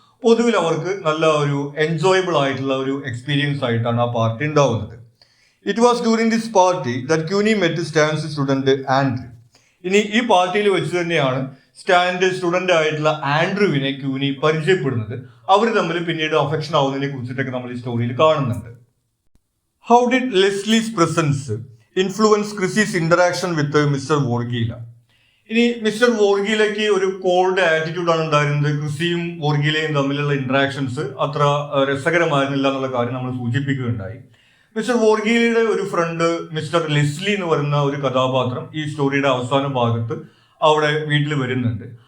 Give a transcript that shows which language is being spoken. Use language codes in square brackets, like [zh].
[ml] പൊതുവിൽ അവർക്ക് നല്ല ഒരു എൻജോയബിൾ ആയിട്ടുള്ള ഒരു എക്സ്പീരിയൻസ് ആയിട്ടാണ് ആ പാർട്ടി ഉണ്ടാവുന്നത്. [en] It was during this party that Queenie met Stan's student Andrew. [ml] ഇനി ഈ പാർട്ടിയിൽ വെച്ച് തന്നെയാണ് സ്റ്റാൻഡ് സ്റ്റുഡന്റ് ആയിട്ടുള്ള ആൻഡ്രൂവിനെ ക്യൂനി പരിചയപ്പെടുന്നത്. അവർ തമ്മിൽ പിന്നീട് അഫെക്ഷൻ ആവുന്നതിനെ കുറിച്ചിട്ടൊക്കെ നമ്മൾ ഈ സ്റ്റോറിയിൽ കാണുന്നുണ്ട്. [en] How did Leslie's presence influence Chrissy's interaction with Mr. Vorgila? [ml] ഇനി മിസ്റ്റർ വോർഗീലയ്ക്ക് ഒരു കോൾഡ് ആറ്റിറ്റ്യൂഡാണ് ഉണ്ടായിരുന്നത്. ക്രിസിയും വോർഗീലയും തമ്മിലുള്ള ഇന്ററാക്ഷൻസ് അത്ര രസകരമായിരുന്നില്ല എന്നുള്ള കാര്യം നമ്മൾ സൂചിപ്പിക്കുകയുണ്ടായി. മിസ്റ്റർ വോർഗീലയുടെ ഒരു ഫ്രണ്ട് മിസ്റ്റർ ലെസ്ലി എന്ന് പറയുന്ന ഒരു കഥാപാത്രം ഈ സ്റ്റോറിയുടെ അവസാന ഭാഗത്ത് അവിടെ വീട്ടിൽ വരുന്നുണ്ട്.